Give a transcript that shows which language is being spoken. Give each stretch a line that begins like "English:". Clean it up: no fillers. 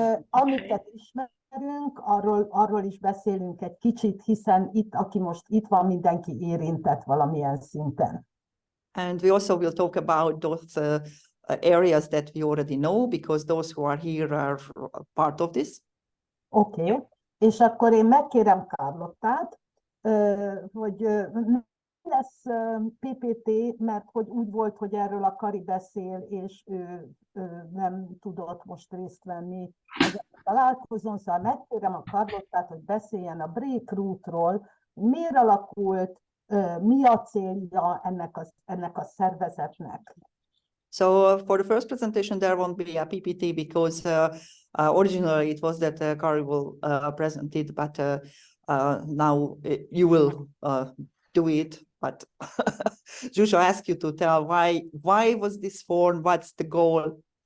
Hungarian: Amiket ismerünk, arról is beszélünk egy kicsit, hiszen aki most itt van, mindenki érintett valamilyen szinten.
English: And we also will talk about those areas that we already know, because those who are here are part of this.
Hungarian: Oké, és akkor én megkérem Carlottát, hogy lesz PPT, mert hogy úgy volt, hogy erről a Kari beszél, és ő nem tudott most részt venni ezen a találkozón, szóval megkérem a Carlottát, hogy beszéljen a Breakthrough-ról, miért alakult, mi a célja ennek a szervezetnek.
English: So for the first presentation, there won't be a PPT because originally it was that Kari will present it, but now you will do it. But Zsuzsa asked you to tell why was this formed, what's the goal?